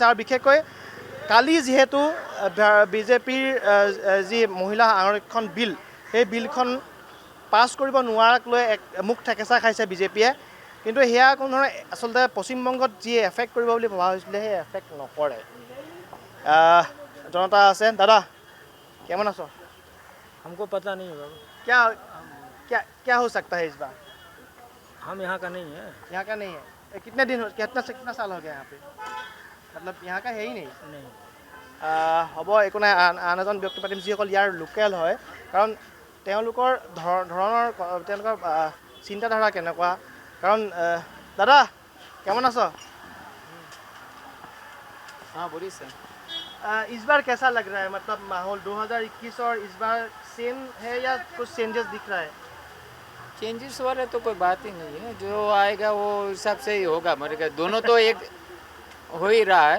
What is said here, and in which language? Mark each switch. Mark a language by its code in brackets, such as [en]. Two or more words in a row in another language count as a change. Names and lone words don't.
[as] আৰু বিশেষকৈ কালি যিহেতু বিজেপিৰ যি মহিলা আৰক্ষণ বিল, সেই বিলখন পাছ কৰিব নোৱাৰাক লৈ এক মুখ ঠেকেচা খাইছে বিজেপিয়ে। কিন্তু সেয়া কোনো ধৰণৰ আচলতে পশ্চিমবংগত যি এফেক্ট কৰিব বুলি ভবা হৈছিলে সেই এফেক্ট নকৰে। জনতা আছে। [bn] দাদা কেমন আছো? [hi] हमको पता नहीं है बाबू, क्या क्या क्या हो सकता है इस बार? हम यहाँ का नहीं है। यहाँ का नहीं है? कितना साल हो गया यहाँ पे? मतलब यहाँ का है ही नहीं? नहीं, [as] হ'ব, একো নাই। আন এজন ব্যক্তি পাতিম যিসকল ইয়াৰ লোকেল হয়, কাৰণ তেওঁলোকৰ ধৰণৰ তেওঁলোকৰ চিন্তাধাৰা কেনেকুৱা। [bn] কাৰণ দাদা কেমন আছ? [hi] हाँ बोलिए सर। इस बार कैसा लग रहा है, मतलब माहौल 2021 और इस बार सेम है या कुछ चेंजेस दिख रहा है? चेंजेस वाला तो कोई बात ही नहीं है, जो आएगा वो हिसाब से ही होगा। मरेगा दोनों तो एक हो ही रहा है